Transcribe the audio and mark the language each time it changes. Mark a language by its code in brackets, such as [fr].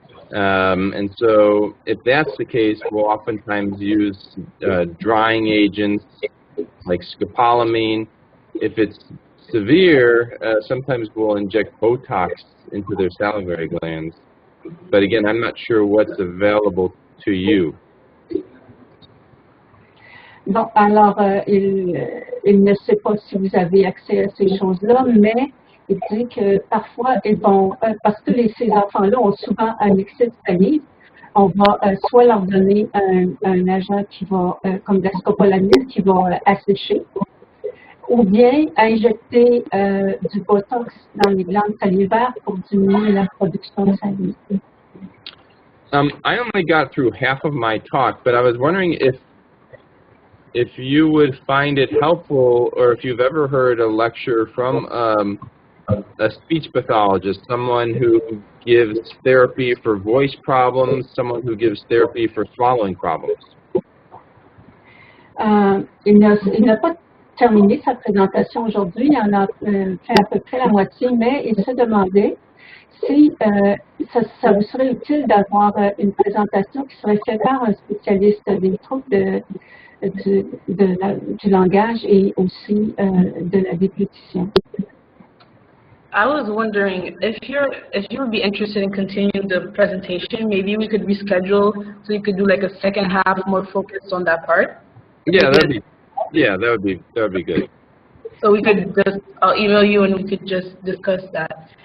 [en] And so if that's the case, we'll oftentimes use drying agents like scopolamine. If it's severe, sometimes we'll inject Botox into their salivary glands. But again, I'm not sure what's available to you. [fr] Bon, alors, il ne sait pas si vous avez accès à ces choses-là, mais il dit que parfois, ils vont, parce que ces enfants-là ont souvent un excès de salive, on va soit leur donner un agent qui va, comme la scopolamine, qui va assécher, ou bien injecter du Botox dans les glandes salivaires pour diminuer la production de salive. [en] I only got through half of my talk, but I was wondering if you would find it helpful, or if you've ever heard a lecture from a speech pathologist, someone who gives therapy for voice problems, someone who gives therapy for swallowing problems. [fr] Il n'a pas terminé sa présentation aujourd'hui, il en a fait à peu près la moitié, mais il se demandait si ça vous serait utile d'avoir une présentation qui serait faite par un spécialiste des troubles du langage et aussi de la déglutition. [en] I was wondering if you would be interested in continuing the presentation, maybe we could reschedule so you could do like a second half more focused on that part. Yeah, that would be good. So we could just, I'll email you and we could just discuss that.